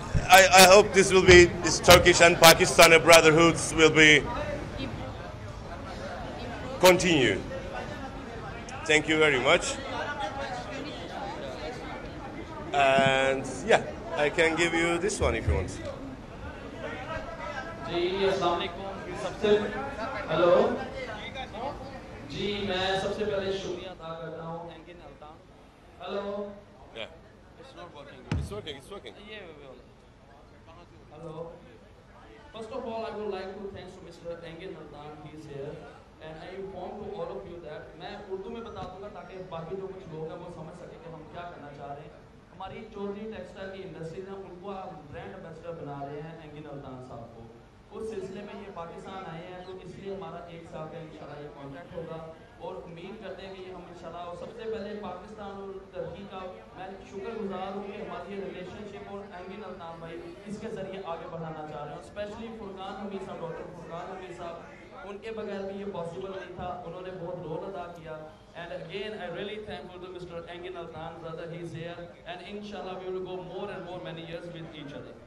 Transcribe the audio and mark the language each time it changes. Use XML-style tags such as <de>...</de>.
<en>I hope this will be, this Turkish and Pakistani brotherhoods will be continue. Thank you very much. And yeah, I can give you this one if you want.</en> <hi>जी अस्सलाम वालेकुम सबसे hello जी मैं सबसे पहले शुक्रिया अदा करता हूँ again अल्तान hello</hi> <en>Yeah. It's not working. It's working, it's working. Hello. First of all, I would like to thank to Mr. Engin Altan. He is here, and I inform to all of you that मैं उर्दू में बता दूंगा ताकि बाकी जो कुछ लोग हैं वो समझ सके कि हम क्या करना चाह रहे हैं.</en> <hi>हमारी चौधरी टेक्सटाइल की इंडस्ट्री है, उनको आप ब्रांड एम्बेसडर बना रहे हैं एंगिन अल्तान साहब को. उस सिलसिले में ये पाकिस्तान आए हैं, तो इसलिए हमारा एक साल का इंशाल्लाह ये कॉन्ट्रैक्ट होगा और उम्मीद करते हैं कि ये हम इंशाल्लाह. और सबसे पहले पाकिस्तान और तुर्की का मैं शुक्रगुजार हूँ कि हमारी ये रिलेशनशिप और एंगिन अल्तान भाई इसके ज़रिए आगे बढ़ाना चाह रहे हैं. स्पेशली फुरकान हमीद साहब, डॉक्टर फुरकान हमीद साहब, उनके बगैर भी ये पॉसिबल नहीं था. उन्होंने बहुत रोल अदा किया.</hi> <en>And again, I really thankful to Mr. Engin Altan, brother. He's here, and inshallah we will go more and more many years with each other.</en>